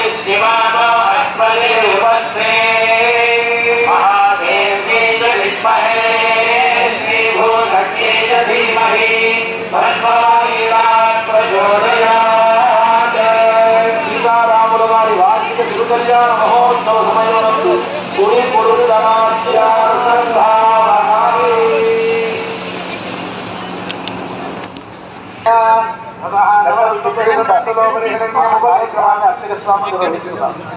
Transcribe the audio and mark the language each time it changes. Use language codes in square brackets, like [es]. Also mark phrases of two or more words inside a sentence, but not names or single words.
[sa] शिवानो अस्मदे उपस्थे महादेव्यै च विद्महे श्रीभूतक्यै च धीमहि तन्नो प्रचोदयात्। [te] सीतारामुల వారి వార్షిక తిరుకల్యాణ మహోత్సవ సమయమునందు పూరి పొడుగు ధనాస్యానుసంధానామి కార్యక్రమాన్ని అర్చక స్వామి నిర్వహిస్తున్నారు.